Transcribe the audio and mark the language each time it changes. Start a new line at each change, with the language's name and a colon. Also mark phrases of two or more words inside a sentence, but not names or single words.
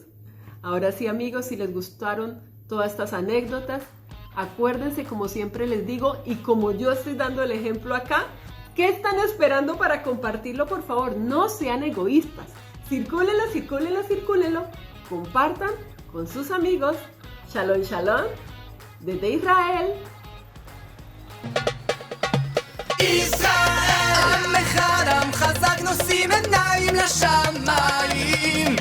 Spanish: Ahora sí, amigos, si les gustaron todas estas anécdotas, acuérdense, como siempre les digo, y como yo estoy dando el ejemplo acá, ¿Qué están esperando para compartirlo? Por favor, no sean egoístas. Circúlenlo, circúlenlo, circúlenlo. Compartan con sus amigos. Shalom, shalom. Desde Israel.
Hebrew: ישראל, עם אחד עם חזק נושאים עיניים לשמיים